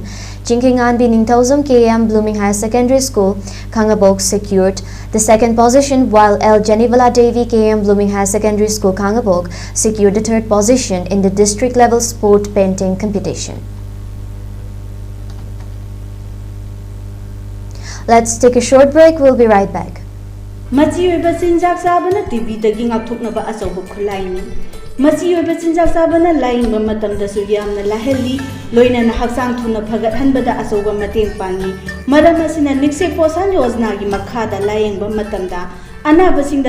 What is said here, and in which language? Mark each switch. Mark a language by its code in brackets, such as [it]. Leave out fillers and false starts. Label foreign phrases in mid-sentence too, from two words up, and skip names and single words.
[en] Jinkingan Biningtausam KM Blooming High Secondary School Kangabok secured the second position, while L. Janivala Devi KM Blooming High Secondary School Kangabok secured the third position in the district level sport painting competition. Let's take a short break. We'll be right back. [mni] Machi oiba chinjak sabana TV dagi ngakthoknaba asobo khulaini machi oiba chinjak sabana laing ba matamda su yamna laheli loina na haksang thuna phagat hanbada asoba mateng pangi maram asina nikse posan yojna gi makhada laing ba matamda anaba singda